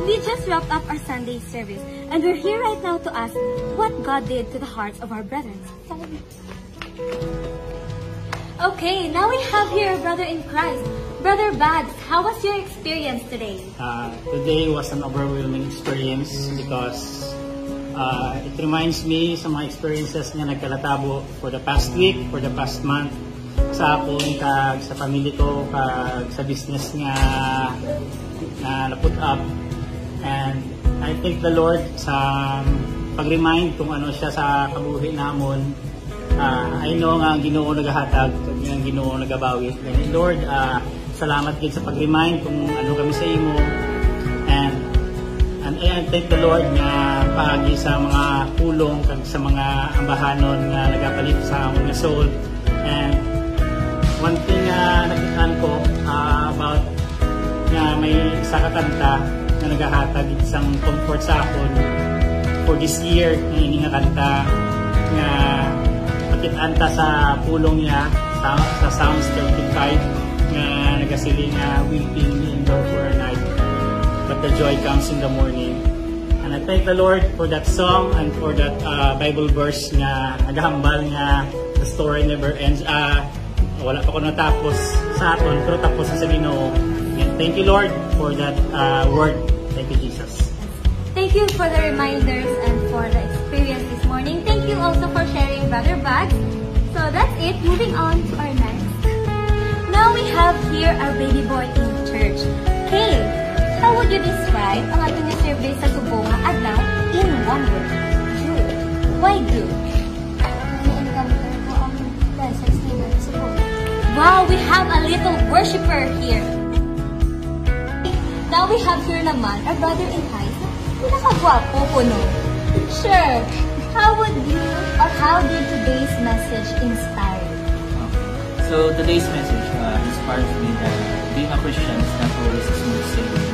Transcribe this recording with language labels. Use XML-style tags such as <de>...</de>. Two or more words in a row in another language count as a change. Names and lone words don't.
<en>We just wrapped up our Sunday service and we're here right now to ask what God did to the hearts of our brethren. Okay, now we have here a brother in Christ. Brother Bads, how was your experience today? Today was an overwhelming experience because it reminds me</en> <hil>sa mga experiences nga nagkalatabo</hil> <en>for the past week, for the past month,</en> <hil>sa akong kag sa pamilya ko, kag sa business nga na</hil> <en>put up. And I thank the Lord</en> <hil>sa pag-remind kung ano siya sa kabuhi namon.</hil> <en>I know</en> <hil>nga ang Ginoo nagahatag, ang Ginoo nagabawi.</hil> <en>And Lord,</en> <hil>salamat gid sa pag-remind kung ano kami sa imo.</hil> <en>And I thank the Lord</en> <hil>nga paagi sa mga pulong kag sa mga ambahanon nga nagapalit sa among soul.</hil> <en>And one thing</en> <hil>nakitaan ko about nga may isa ka kanta na nagahatag isang comfort sa akon</hil> <en>for this year</en> <hil>nga ini nga kanta nga pakitanta sa pulong niya sa Psalms 35 nga nagasiling nga</hil> <en>weeping may endure for a night but the joy comes in the morning. And I thank the Lord for that song and for that Bible verse</en> <hil>nga nagahambal nga</hil> <en>the story never ends.</en> <hil>Wala pa ko natapos sa aton pero tapos sa Ginoo.</hil> <en>Thank you, Lord, for that word. Thank you, Jesus. Thank you for the reminders and for the experience this morning. Thank you also for sharing, Brother Bags. So that's it. Moving on to our next. Now we have here our baby boy in church. Kay, how would you describe</en> <hil>ang ating survey sa Subo nga adlaw</hil> <en>in one word? Good. Why good?</en> <hil>Ni-encounter ko ang presence nila sa Subo.</hil> <en>Wow, we have a little worshiper here. Now we have here naman our brother in Christ.</en> <tl>Pinakagwapo po no. Sure.</tl> <en>How would you or how did today's message inspire you? So today's message inspires me that being a Christian is not always a smooth sailing.</en>